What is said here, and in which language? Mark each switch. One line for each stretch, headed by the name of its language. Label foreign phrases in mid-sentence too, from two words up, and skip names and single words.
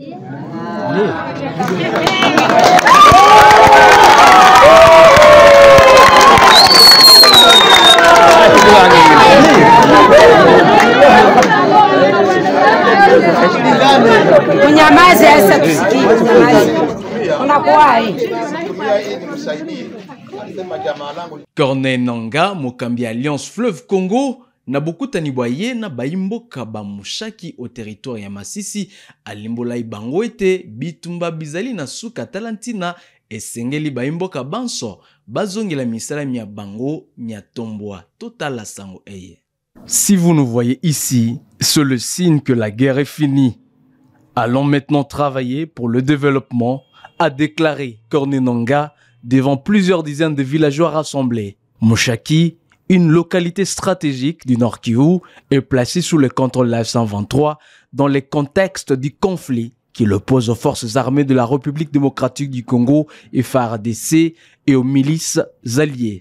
Swahili: Unyamaze sasa tusikie unyamaze. Unakuwa
Lingala: Corneille Nangaa, mokambi Alliance Fleuve Congo, na bokutani boye na baimboka ba mushaki
French: au territoire
Lingala: ya Masisi, alimbola ibango ete bitumba bizali na suka talantina esengeli baimboka banso bazongela misala mia bango mia tombwa totala sango eye.
French: Si vous nous voyez ici, c'est le signe que la guerre est finie. Allons maintenant travailler pour le développement, a déclaré Corneille Nangaa devant plusieurs dizaines de villageois rassemblés. Mushaki, une localité stratégique du Nord Kivu, est placée sous le contrôle de la F-123 dans le contexte du conflit qui l'oppose aux forces armées de la République démocratique du Congo et FARDC et aux milices alliées.